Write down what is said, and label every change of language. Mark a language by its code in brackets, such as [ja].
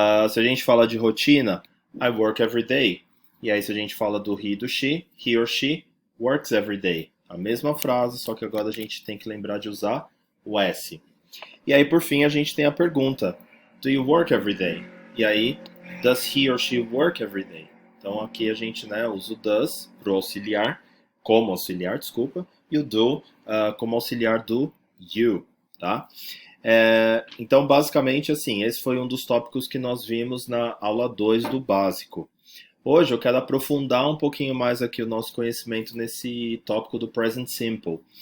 [pt] Se a gente fala de rotina, [en] I work every day. [pt] E aí se a gente fala do he e do she, [en] he or she works every day. [pt] A mesma frase, só que agora a gente tem que lembrar de usar o S. E aí, por fim, a gente tem a pergunta: [en] Do you work every day? [pt] E aí, [en] does he or she work every day? [pt] Então, aqui a gente usa o does para o auxiliar, como auxiliar, desculpa, e o do como auxiliar do you, tá? Então, basicamente, assim, esse foi um dos tópicos que nós vimos na aula 2 do básico. Hoje eu quero aprofundar um pouquinho mais aqui o nosso conhecimento nesse tópico do Present Simple.